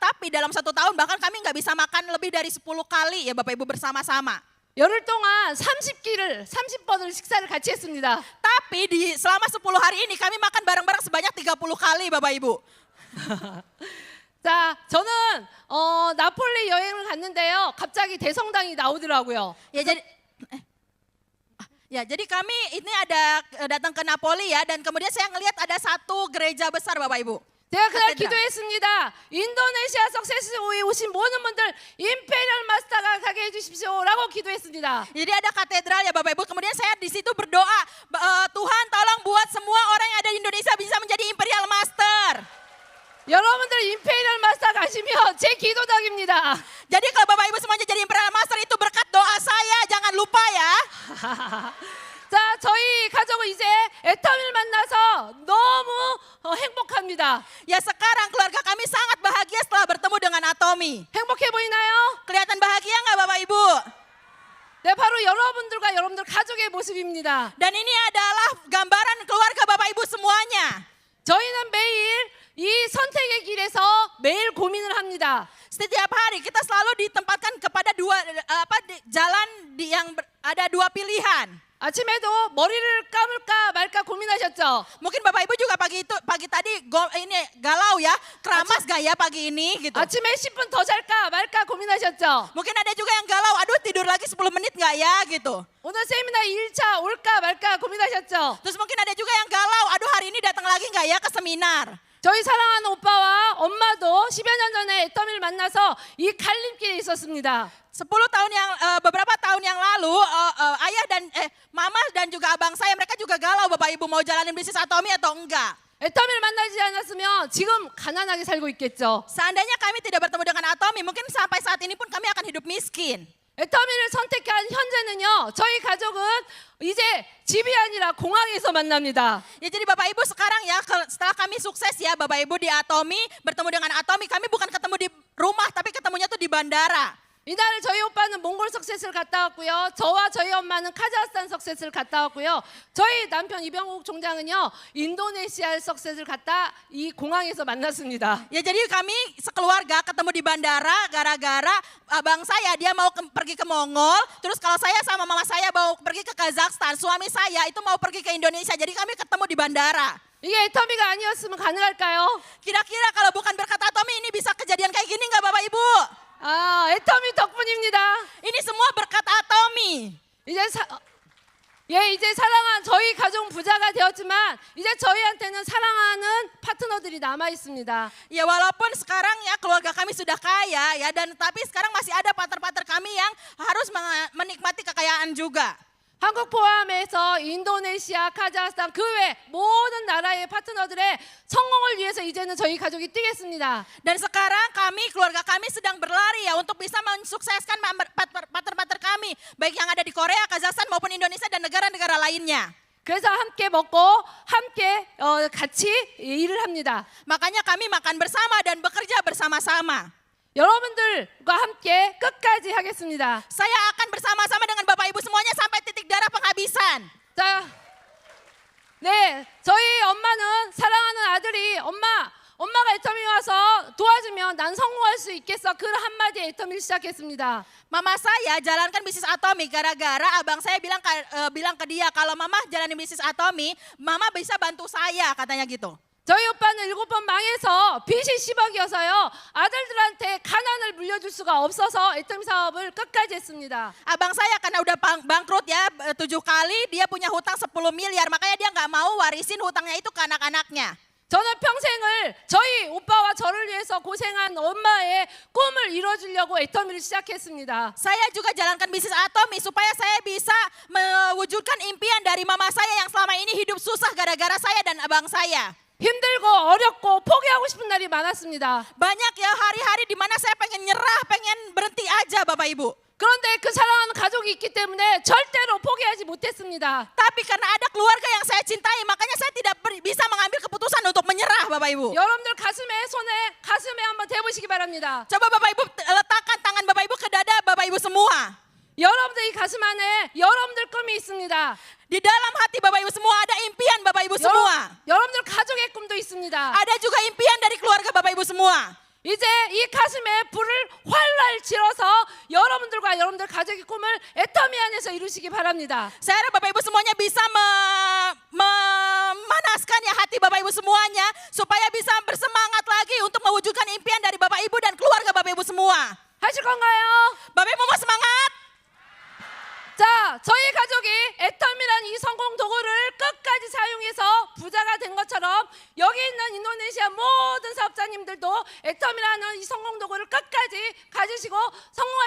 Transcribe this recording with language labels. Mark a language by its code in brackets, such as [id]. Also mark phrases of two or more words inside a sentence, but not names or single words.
[id] Tapi dalam 1 tahun bahkan kami nggak bisa makan lebih dari 10 kali ya Bapak Ibu bersama-sama. [ko] 열흘 동안 30번을 식사를 같이 했습니다. [id] Tapi selama 10 hari ini kami makan bareng-bareng sebanyak 30 kali Bapak Ibu. [ko] 자, 저는 나폴리 여행을 갔는데요. 갑자기 대성당이 나오더라고요. [id] Ya Ya, jadi kami ini ada datang ke Napoli ya, dan kemudian saya ngelihat ada satu gereja besar Bapak Ibu. [ko] 제가 그날 카테드랄. 기도했습니다. 인도네시아 석세스에 오신 모든 분들 임페리얼 마스터가 가게 해주십시오라고 기도했습니다. [id] Jadi ada katedral ya Bapak Ibu. Kemudian saya di situ berdoa, Tuhan tolong buat semua orang yang ada di Indonesia bisa menjadi Imperial Master. [ko] 여러분들 임페리얼 마스터 가시면 제 기도덕입니다. [id] Jadi kalau Bapak Ibu semuanya jadi Imperial Master itu berkat doa saya, jangan lupa ya. [ko] 자, 저희 가족은 이제 애터미를 만나서 너무 행복합니다. [id] Ya sekarang keluarga kami sangat bahagia setelah bertemu dengan Atomi. [ko] 행복해 보이나요? [id] Kelihatan bahagia nggak Bapak Ibu? [ko] 네, 바로 여러분들과 여러분들 가족의 모습입니다. [id] Dan ini adalah gambaran keluarga Bapak Ibu semuanya. [ko] 저희는 매일 이 선택의 길에서 매일 고민을 합니다. [id] Setiap hari kita selalu ditempatkan kepada jalan yang ada dua pilihan. [ko] 아침에도 머리를 감을까 말까 고민하셨죠? [id] Mungkin Bapak Ibu juga pagi tadi ini galau ya, keramas gak ya pagi ini gitu. [ko] 아침에 10분 더 잘까 말까 고민하셨죠? [id] Mungkin ada juga yang galau, aduh tidur lagi 10 menit gak ya gitu. [ko] 오늘 세미나 1차 올까 말까 고민하셨죠? [id] Terus mungkin ada juga yang galau, aduh hari ini datang lagi gak ya ke seminar. [ko] 저희 사랑하는 오빠와 엄마도 10여 년 전에 애터미를 만나서 이 갈림길에 있었습니다. [id] 10 tahun yang beberapa tahun yang lalu ayah dan mama dan juga abang saya mereka juga galau Bapak Ibu mau jalanin bisnis Atomi atau enggak. [ko] 애터미를 만나지 않았으면 지금 가난하게 살고 있겠죠. [id] Seandainya kami tidak bertemu dengan Atomi, mungkin sampai saat ini pun kami akan hidup miskin. [ko] 애터미를 선택한 현재는요, 저희 가족은 이제 집이 아니라 공항에서 만납니다. [id] Ya jadi Bapak Ibu sekarang ya setelah kami sukses ya Bapak Ibu di Atomi, bertemu dengan Atomi, kami bukan ketemu di rumah tapi ketemunya tuh di bandara. [ko] 이날 저희 오빠는 몽골 석세스를 갔다 왔고요. 저와 저희 엄마는 카자흐스탄 석세스를 갔다 왔고요. 저희 남편 이병욱 총장은요, 인도네시아 석세스를 갔다 이 공항에서 만났습니다. [id] Ya jadi kami sekeluarga ketemu di bandara gara-gara abang saya dia mau pergi ke Mongol, terus kalau saya sama mama saya mau pergi ke Kazakhstan, suami saya itu mau pergi ke Indonesia. Jadi kami ketemu di bandara. [ko] 이게 애터미가 아니었으면 가능할까요? [id] Kira-kira kalau bukan berkat Atomi ini bisa kejadian kayak gini nggak Bapak Ibu? [ko] 아, 애터미 덕분입니다. [id] Ini semua berkat Atomi. [ko] 이제 사랑한 저희 가족 부자가 되었지만 이제 저희한테는 사랑하는 파트너들이 남아 있습니다. [id] Ya walaupun sekarang ya keluarga kami sudah kaya ya dan tapi sekarang masih ada partner-partner kami yang harus menikmati kekayaan juga. [ko] 한국 포함해서 인도네시아, 카자흐스탄 그 외 모든 나라의 파트너들의 성공을 위해서 이제는 저희 가족이 뛰겠습니다. [id] Dan sekarang keluarga kami sedang berlari ya untuk bisa mensukseskan partner-partner kami baik yang ada di Korea, Kazakhstan maupun Indonesia dan negara-negara lainnya. [ko] 그래서 함께 먹고 함께 같이 일을 합니다. [id] Makanya kami makan bersama dan bekerja bersama-sama. [ko] 여러분들과 함께 끝까지 하겠습니다. [id] Saya akan bersama-sama dengan Bapak Ibu semuanya sampai titik darah penghabisan. [ko] 자, 네, 저희 엄마는 사랑하는 아들이 엄마가 애터미 와서 도와주면 난 성공할 수 있겠어. 그 한마디에 애터미를 시작했습니다. [id] Mama saya jalankan bisnis Atomi gara-gara abang saya bilang ke dia kalau mama jalanin bisnis Atomi, mama bisa bantu saya katanya gitu. [ko] 저희 오빠는 7번 망해서 빚이 10억이어서요. 아들들한테 가난을 물려줄 수가 없어서 애터미 사업을 끝까지 했습니다. [id] Abang saya karena udah bangkrut ya 7 kali, dia punya hutang 10 miliar, makanya dia nggak mau warisin hutangnya itu ke anak-anaknya. [ko] 저는 평생을 저희 오빠와 저를 위해서 고생한 엄마의 꿈을 이뤄주려고 애터미를 시작했습니다. [id] Saya juga jalankan bisnis Atomi supaya saya bisa mewujudkan impian dari mama saya yang selama ini hidup susah gara-gara saya dan abang saya. [ko] 힘들고 어렵고 포기하고 싶은 날이 많았습니다. [id] Banyak ya hari-hari di mana saya pengen nyerah, pengen berhenti aja Bapak Ibu. [ko] 그런데 그 사랑하는 가족이 있기 때문에 절대로 포기하지 못했습니다. [id] Tapi karena ada keluarga yang saya cintai, makanya saya tidak bisa mengambil keputusan untuk menyerah Bapak Ibu. [ko] 여러분들 가슴에 한번 대보시기 바랍니다. [id] Coba Bapak Ibu letakkan tangan Bapak Ibu ke dada Bapak Ibu semua. [ko] 여러분들 이 가슴 안에 여러분들 꿈이 있습니다. [id] Di dalam hati Bapak Ibu semua ada impian Bapak Ibu semua. [ko] 여러분들 가족의 꿈도 있습니다. [id] Ada juga impian dari keluarga Bapak Ibu semua. [ko] 이제 이 가슴에 불을 활활 질어서 여러분들과 여러분들 가족의 꿈을 애터미 안에서 이루시기 바랍니다. [id] Saya harap Bapak Ibu semuanya bisa memanaskan ya hati Bapak Ibu semuanya supaya bisa bersemangat lagi untuk mewujudkan impian dari Bapak Ibu dan keluarga Bapak Ibu semua. [ko] 하실 건가요? [id] Bapak Ibu mau semangat? [ko] 자, 끝까지 사용해서 부자가 된 것처럼 여기 있는 인도네시아 모든 사업자님들도 애텀이라는 이 성공 도구를 끝까지 가지시고 성공하시기 바라겠습니다.